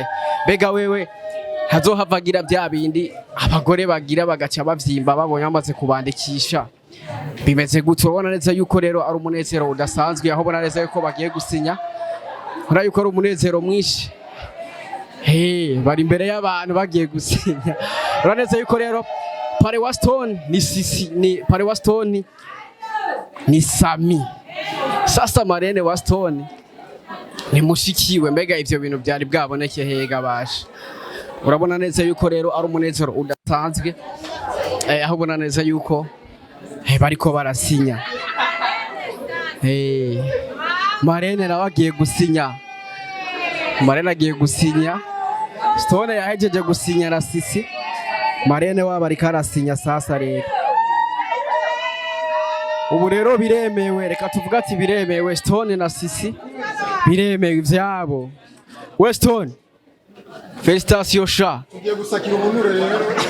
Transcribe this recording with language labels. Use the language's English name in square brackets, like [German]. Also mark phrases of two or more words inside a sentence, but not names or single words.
[Rundi] Mbega wewe hazohavagira bya bindi abagore bagira bagaca bavyimba babonye bamaze kubandikisha, bimeze gute? Urabona neza yuko rero ari umunezero udasanzwe, aho bona neza yuko bagiye gusinya, urabona yuko ari umunezero mwinshi. Bari imbere y'abantu bagiye gusinya. Urabona neza yuko rero pare wa Stone ni Sisi, ni pare wa Stone ni Sami, sasa marene wa Stone ni mushikiwe. Mbega ivyo bintu byari bwaboneke hega basha. Urabona neza yuko rero ari umunezero udasanzwe, aho ubona neza yuko bariko barasinya. Marene nawe agiye gusinya, Marene agiye gusinya, Stone yahejeje gusinya na Sisi, Marene wabo ariko arasinya. Sasa rero ubu rero biremewe, reka tuvuga ati biremewe, Stone na Sisi biremewe ivyabo. We Stone, félicitations sha, tugiye gusakira ubunure rero.